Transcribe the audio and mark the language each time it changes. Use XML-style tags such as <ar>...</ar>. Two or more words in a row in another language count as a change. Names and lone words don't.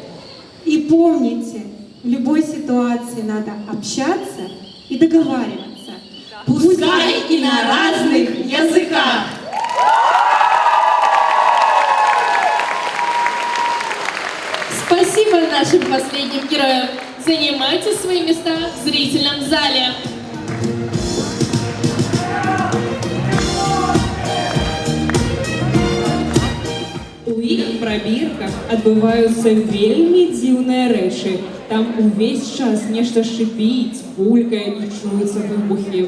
<ru>И помните, в любой ситуации надо общаться и договариваться. Пускай и на разных языках. Спасибо Спасибо нашим последним героям. Занимайте свои места в зрительном зале.</ru> <be>У іх прабірках адбываюцца вельмі дзіўныя рэчы. Там увесь час нешта шипіць, пулькае і чуюцца выбухі.</be>